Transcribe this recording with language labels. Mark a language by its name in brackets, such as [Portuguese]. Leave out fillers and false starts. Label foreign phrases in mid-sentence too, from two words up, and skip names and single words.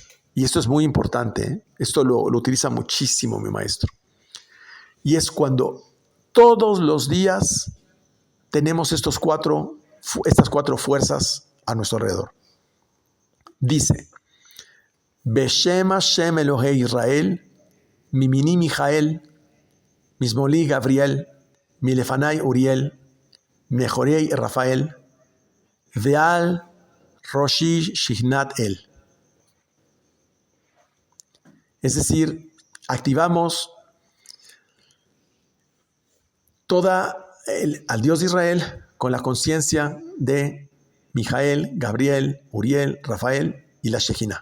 [Spanish] Y esto es muy importante, ¿eh? Esto lo utiliza muchísimo mi maestro. Y es cuando todos los días tenemos estas 4 fuerzas a nuestro alrededor. Dice, [Hebrew] בשם השם אלהי ישראל, מימיני מיכאל, משמאלי גבריאל, מלפני אוריאל, מאחורי רפאל, ועל ראשי שכינת אל. [Spanish] Es decir, activamos al Dios de Israel con la conciencia de Mijael, Gabriel, Uriel, Rafael y la Shejina.